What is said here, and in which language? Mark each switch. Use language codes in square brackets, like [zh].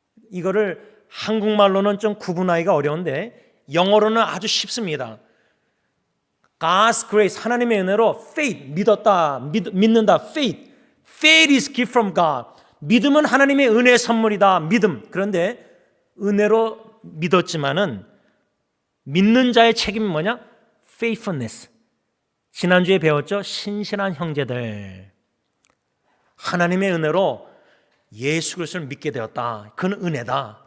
[ko] 이거를 한국말로는 좀 구분하기가 어려운데 영어로는 아주 쉽습니다. [en] God's grace, [ko] 하나님의 은혜로 faith, 믿는다, faith. [en] Faith is gift from God. [ko] 믿음은 하나님의 은혜의 선물이다, 믿음. 그런데 은혜로 믿었지만은 믿는 자의 책임이 뭐냐? faithfulness. 지난주에 배웠죠? 신실한 형제들. 하나님의 은혜로 예수 그리스도를 믿게 되었다. 그건 은혜다.